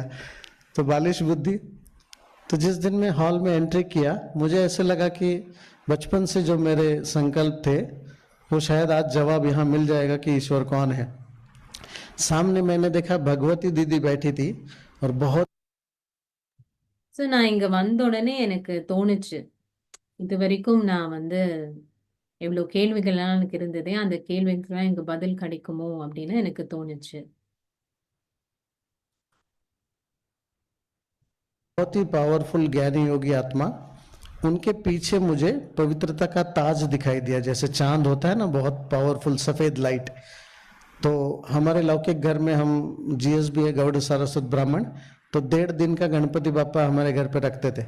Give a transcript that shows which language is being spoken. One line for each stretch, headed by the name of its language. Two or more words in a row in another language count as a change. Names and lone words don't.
Hindi: तो बालिश बुद्धि। तो जिस दिन मैं हॉल में एंट्री किया, मुझे ऐसे लगा कि बचपन से जो मेरे संकल्प थे वो शायद आज जवाब यहाँ मिल जाएगा कि ईश्वर कौन है। सामने मैंने देखा भगवती दीदी बैठी थी और बहुत
Tamil: ஸோ நான் இங்க வந்த உடனே எனக்கு தோணுச்சு, இது வரைக்கும் நான் வந்து எவ்வளோ கேள்விகள்லாம் எனக்கு இருந்ததே, அந்த கேள்விக்கெல்லாம் எனக்கு பதில் கிடைக்குமோ அப்படின்னு எனக்கு தோணுச்சு.
Hindi: बहुत ही पावरफुल ज्ञानी योगी आत्मा, उनके पीछे मुझे पवित्रता का ताज दिखाई दिया, जैसे चांद होता है ना, बहुत पावरफुल सफेद लाइट। तो हमारे लौकिक घर में हम जीएसबी है, गौड़ सारस्वत ब्राह्मण, तो 1.5 दिन का गणपति बापा हमारे घर पे रखते थे।